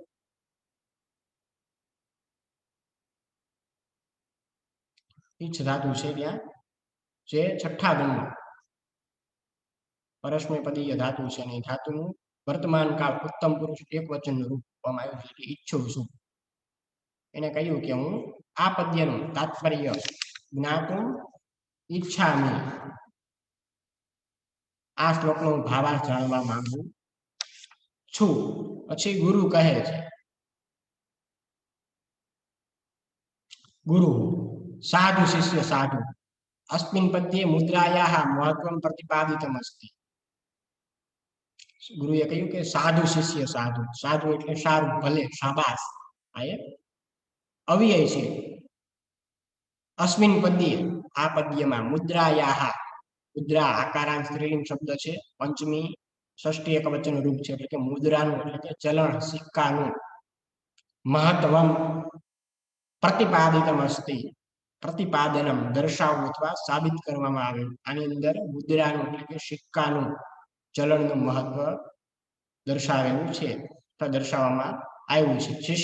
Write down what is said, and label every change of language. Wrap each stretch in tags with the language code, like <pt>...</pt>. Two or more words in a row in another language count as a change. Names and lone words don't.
<gu>ઈચ્છ ધાતુ છે ત્યાં જે છઠ્ઠા ગણનો પરસ્મૈપદીય ધાતુ છે અને ધાતુનું વર્તમાન કાળ ઉત્તમ પુરુષ એક વચનનું રૂપ આપવામાં આવ્યું છે કે ઈચ્છું છું એને કહ્યું કે હું આ પદ્યનું તાત્પર્ય</gu> <sa>જ્ઞાતુમ ઈચ્છામિ</sa> <gu>આ શ્લોકનો ભાવાર્થ જાણવા માંગુ છું પછી ગુરુ કહે છે ગુરુ</gu> <sa>સાધુ શિષ્ય સાધુ अस्मिन् पद्ये मुद्रायाः महत्वं प्रतिपादितम् अस्ति</sa> <gu>ગુરુએ કહ્યું કે</gu> <sa>સાધુ શિષ્ય સાધુ સાધુ</sa> <gu>એટલે સારું ભલે શાબાશ આ એક અવ્યય છે</gu> <sa>અસ્મિન પદ્યે</sa> <gu>આ પદ્યમાં મુદ્રાયાહ મુદ્રા આકારાંત સ્ત્રીલિંગ શબ્દ છે પંચમી ષષ્ઠી એકવચન રૂપ છે એટલે કે મુદ્રાનું એટલે કે ચલણ સિક્કાનું</gu> <sa>મહત્વમ પ્રતિપાદિતમ અસ્તિ</sa> <gu>પ્રતિપાદનમ દર્શાવવું અથવા સાબિત કરવામાં આવે આની અંદર મુદ્રાનું એટલે કે સિક્કાનું ચલણનું મહત્વ દર્શાવેલું છે અથવા દર્શાવવામાં આવ્યું છે</gu>